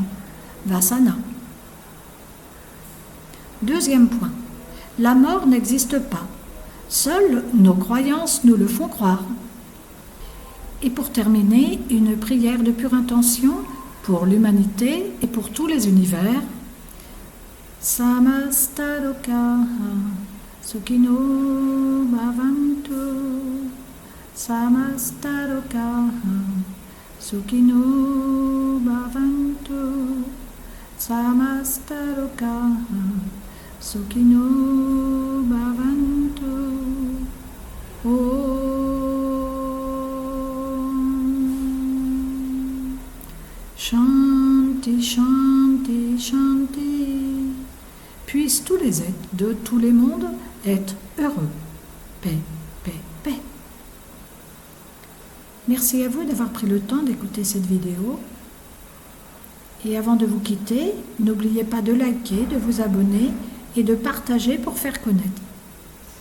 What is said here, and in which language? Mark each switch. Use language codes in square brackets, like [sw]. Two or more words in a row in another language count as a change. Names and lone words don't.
[fr] Vasana. Deuxième point. La mort n'existe pas. Seules nos croyances nous le font croire. Et pour terminer, une prière de pure intention pour l'humanité et pour tous les univers. [sa] Samastarokaha Sukhino Bhavantu Samastarokaha Sukhino Bhavantu Samastarokaha Sukhino Bhavantu. Shanti, Shanti, Shanti. [fr] Puissent tous les êtres de tous les mondes être heureux. Paix, paix, paix. Merci à vous d'avoir pris le temps d'écouter cette vidéo. Et avant de vous quitter, n'oubliez pas de liker, de vous abonner et de partager pour faire connaître.